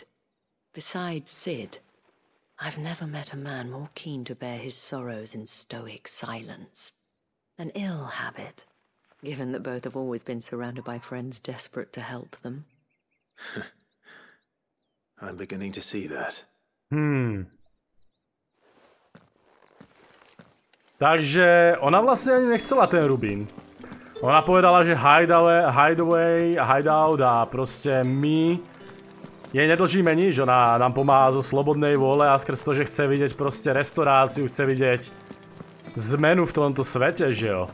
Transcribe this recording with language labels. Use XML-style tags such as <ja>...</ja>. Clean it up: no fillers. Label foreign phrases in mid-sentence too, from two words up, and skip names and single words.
<en>Besides Sid, I've never met a man more keen to bear his sorrows in stoic silence. An ill habit, given that both have always been surrounded by friends desperate to help them. I'm beginning to see that.</en> <sk>Takže ona vlastne ani nechcela ten rubín. Ona povedala, že</sk> <en>hideaway, hideout</en> <sk>a proste my jej nedlžíme nič. Ona nám pomáha zo slobodnej vôle a skrz to, že chce vidieť proste restauráciu, chce vidieť zmenu v tomto svete, že jo.</sk>